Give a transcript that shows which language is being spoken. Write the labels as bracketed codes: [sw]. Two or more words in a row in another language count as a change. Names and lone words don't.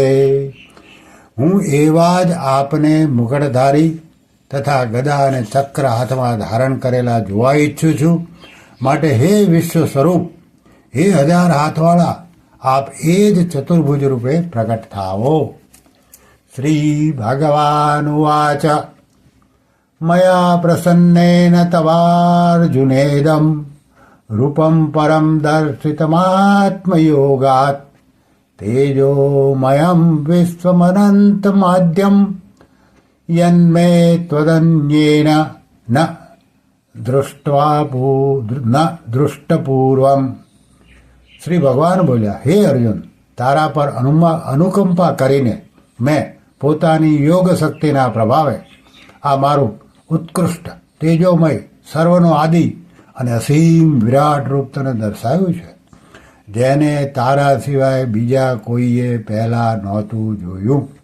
[gu] હું એવા જ આપને મુગટધારી તથા ગદા અને ચક્ર હાથમાં ધારણ કરેલા જોવા ઈચ્છું છું. માટે હે વિશ્વ સ્વરૂપ, હે 1000 હાથવાળા, આપ એ જ ચતુર્ભુજ રૂપે પ્રગટ થાવો. [sa] श्रीभगवानुवाच मया प्रसन्नेन तवार्जुनेदं रूपं परं दर्शितमात्मयोगात् तेजोमयं विश्वमनन्तमाद्यं यन्मे त्वदन्येन न दृष्टपूर्वम। [gu] શ્રી ભગવાન બોલ્યા, હે અર્જુન, તારા પર અનુકંપા કરીને મેં પોતાની યોગ શક્તિના પ્રભાવે આ મારું ઉત્કૃષ્ટ તેજોમય સર્વનો આદિ અને અસીમ વિરાટ રૂપ તને દર્શાવ્યું છે, જેને તારા સિવાય બીજા કોઈએ પહેલા નહોતું જોયું.